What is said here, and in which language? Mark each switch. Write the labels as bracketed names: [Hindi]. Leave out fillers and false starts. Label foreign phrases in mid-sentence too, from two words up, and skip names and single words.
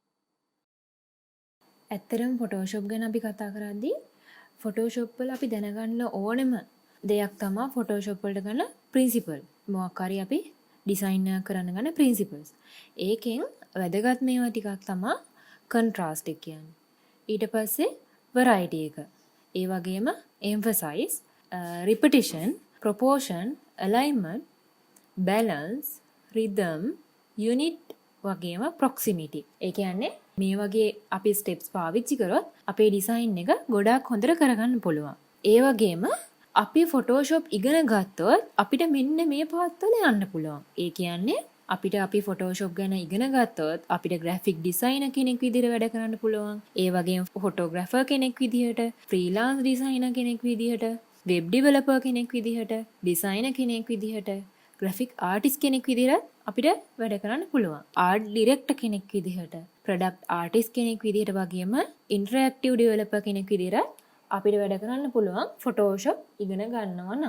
[Sinhala] ඇත්තටම Photoshop ගැන අපි කතා කරද්දී Photoshop වල අපි දැනගන්න ඕනෙම දෙයක් තමයි Photoshop වලට ගන්න principle. මොකක් හරි අපි ඩිසයින් එකක් කරන්න ගන්න principles. ඒකෙන් වැදගත් මේවා ටිකක් තමයි contrast එක කියන්නේ. ඊට පස්සේ [English] variety [Sinhala] එක. ඒ වගේම [English] emphasize, repetition, proportion, alignment, balance, rhythm, unit වගේම proximity. [Sinhala] ඒ කියන්නේ මේ වගේ අපි steps පාවිච්චි කරොත් අපේ ඩිසයින් එක ගොඩාක් හොඳට කරගන්න පුළුවන්. ඒ වගේම අපි Photoshop ඉගෙන ගත්තොත් අපිට මෙන්න මේ පාත් වල යන්න පුළුවන්. ඒ කියන්නේ අපි Photoshop ගැන ඉගෙන ගත්තොත් අපිට [English] graphic designer [Sinhala] කෙනෙක් විදිහට වැඩ කරන්න පුළුවන්. ඒ වගේම photographer කෙනෙක් විදිහට, [English] freelance designer [Sinhala] කෙනෙක් විදිහට, [English] web developer [Sinhala] කෙනෙක් විදිහට, designer කෙනෙක් විදිහට, [English] graphic artist [Sinhala] කෙනෙක් විදිහට අපිට වැඩ කරන්න පුළුවන්. [English] art director [Sinhala] කෙනෙක් විදිහට, [English] product artist [Sinhala] කෙනෙක් විදිහට වගේම [English] interactive developer [Sinhala] කෙනෙක් විදිහට අපිට වැඩ කරන්න පුළුවන් Photoshop ඉගෙන ගන්නවා නම්.